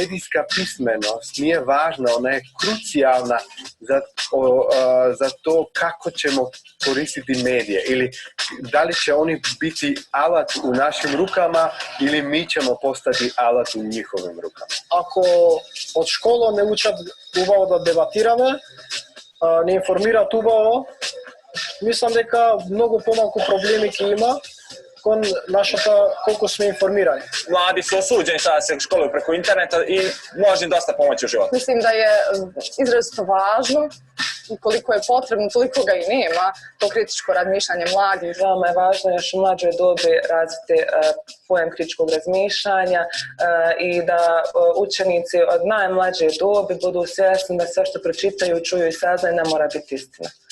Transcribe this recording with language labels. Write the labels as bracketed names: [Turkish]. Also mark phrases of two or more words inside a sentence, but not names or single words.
[Bosnian] Medijska pismenost nije važna, ona je krucijalna za to kako ćemo koristiti medije ili da li će oni biti alat u našim rukama ili mi ćemo postati alat u njihovim rukama. [Macedonian] Ако од школа не учат убаво да debatirаме, не информираат убаво, мислам дека многу помалку проблеми ќе има кон нашата колку сме информирани. [Bosnian] Mladi su osuđeni sada se školuju preko interneta i može im dosta pomoći u životu. Mislim da je izrazito važno i koliko je potrebno, toliko ga i nema, to kritičko razmišljanje mladih. Veoma je važno još u mlađoj dobi razviti pojam kritičkog razmišljanja i da učenici od najmlađe dobi budu svjesni da sve što pročitaju, čuju i saznaju ne mora biti istina.